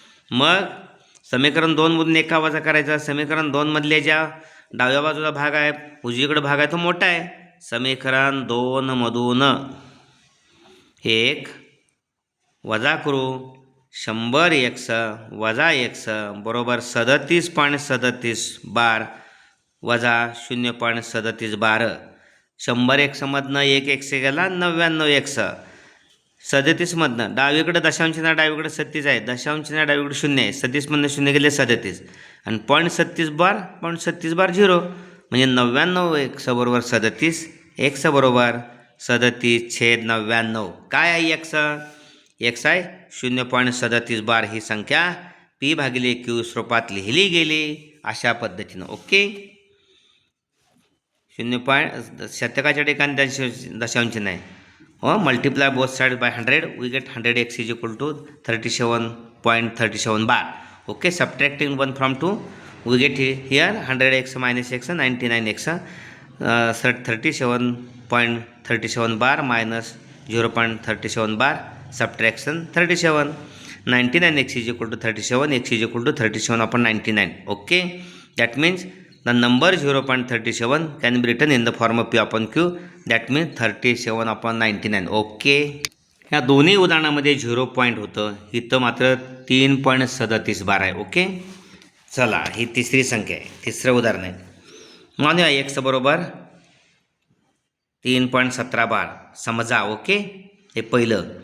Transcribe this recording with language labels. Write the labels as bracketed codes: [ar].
[mr] मग समीकरण 2 मधून 1 वजा करायचा. समीकरण 2 मधले ज्या डाव्या बाजूला भाग आहे, उजवीकडे भाग आहे, तो मोठा आहे. समीकरण 2 मधून 1 वजा करू. 100x वजा x बरोबर 37.37 बार वजा 0.37 बार. 100x मधनं 1x गेला 99x. 37 मधनं डावीकडे दशांशना डावीकडे 37 आहे, दशांशना डावीकडे 0 आहे. 37 मधनं 0 गेले 37 आणि 0.37 बार 0.37 बार 0 म्हणजे 99x बरोबर 37. x बरोबर 37/99. काय आहे x? x आहे 0.37 बार. ही संख्या P/Q स्वरूपात लिहिली गेली अशा पद्धतीनं. ओके. 0. शतकाच्या ठिकाणी दशांश नाही. [en] Multiply both side by 100 we get 100x is equal to 37.37 bar. Okay. Subtracting 1 from 2 we get here 100x minus x 99x 37.37 bar minus 0.37 bar subtraction 37. 99x is equal to 37, x is equal to 37/99. Okay, that means the number 0.37 can be written in the form of P/Q, that means 37/99. Okay. [mr] ह्या दोन्ही उदाहरणामध्ये 0 point होतं, इथं मात्र 3.37 बार आहे. Okay. चला, ही तिसरी संख्या आहे, तिसरं उदाहरण आहे. मानूया x बरोबर 3.17 बार समजा. ओके. हे पहिलं.